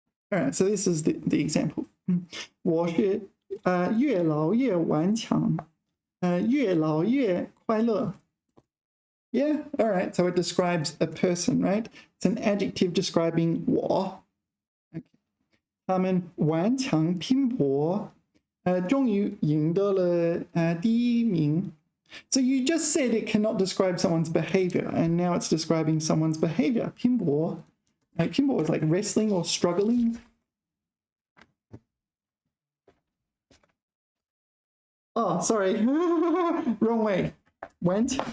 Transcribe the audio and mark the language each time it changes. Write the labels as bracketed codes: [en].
[en] All right, so this is the example. [zh] 我是越老越顽强，越老越快乐. [en] Yeah, all right, so it describes a person, right? It's an adjective describing 我.Okay. [zh] 他们顽强拼搏，终于赢得了第一名. [en] So you just said it cannot describe someone's behavior, and now it's describing someone's behavior. [zh] 拼搏. [en] Like, 拼搏 is like wrestling or struggling. Oh, sorry. Wrong way. Went.